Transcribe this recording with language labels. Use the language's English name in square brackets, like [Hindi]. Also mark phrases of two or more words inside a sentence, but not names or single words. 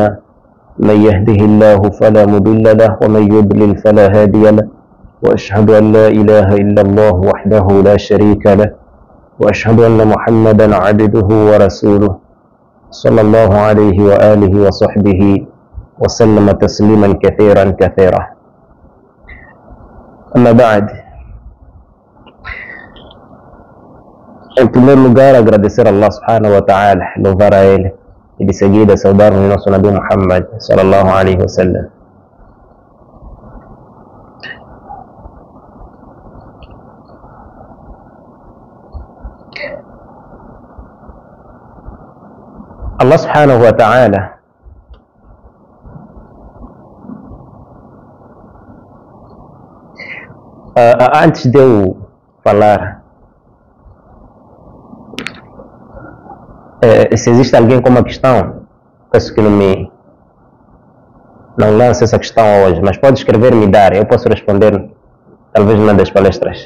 [Arabic] من يهده الله فلا مضل له ومن يضلل فلا هادي له، وأشهد أن لا إله إلا الله وحده لا شريك له، وأشهد أن محمدا عبده ورسوله صلى الله عليه وآله وصحبه وسلم تسليما كثيرا كثيرا. أما بعد, [Portuguese] em primeiro lugar agradecer a Allah [Arabic] سبحانه وتعالى, [Portuguese] louvar a Ele e de seguida saudar o nosso Nabi Muhammad [Arabic] صلى الله عليه وسلم. [Portuguese] Allah [Arabic] سبحانه وتعالى [Portuguese] antes de eu falar, se existe alguém com uma questão, peço que não lance essa questão hoje, mas pode escrever e me dar, eu posso responder talvez numa das palestras.